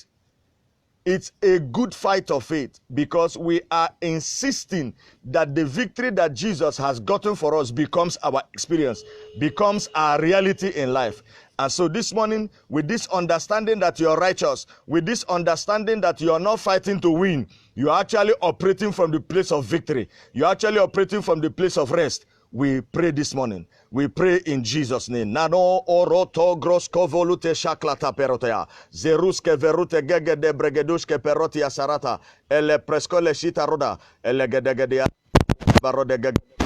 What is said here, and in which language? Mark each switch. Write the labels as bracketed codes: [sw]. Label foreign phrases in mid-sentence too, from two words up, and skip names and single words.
[en] It's a good fight of faith, because we are insisting that the victory that Jesus has gotten for us becomes our experience, becomes our reality in life. And so this morning, with this understanding that you are righteous, with this understanding that you are not fighting to win, you are actually operating from the place of victory. You are actually operating from the place of rest. We pray this morning. We pray in Jesus' name. Nano oroto grosko volute shaklata perotea. Zeruske verute gege de bregeduske perotia sarata. Ele preskole shita roda. Ele gedegedea barode gege.